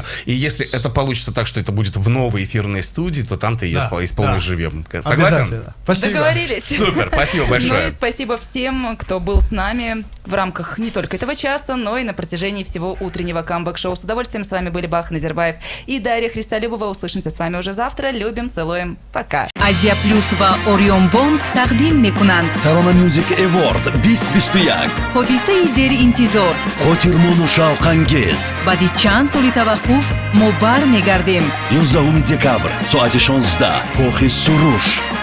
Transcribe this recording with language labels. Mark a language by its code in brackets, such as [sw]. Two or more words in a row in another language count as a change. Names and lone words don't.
[ru] И если это получится так, что это будет в новой эфирной студии, то там ты ее исполнишь живем. Согласен? Спасибо. Договорились. Супер, спасибо большое. Ну и спасибо всем, кто был с нами в рамках не только этого часа, но и на протяжении всего утреннего камбэк-шоу. С удовольствием с вами были Бах Назербаев и Дарья Христолюбова. Услышимся с вами уже завтра. Любим, целуем. Пока. [tg] Азия Плюс ва Орион Бонг тақдим мекунанд. Tarona Music Award 2021. ҳодисаи деринтизор. Хотирмону шавқангез. баъди чанд соли таваққуф мо бармегардем. 11 декабр соати 16 кохи суруш.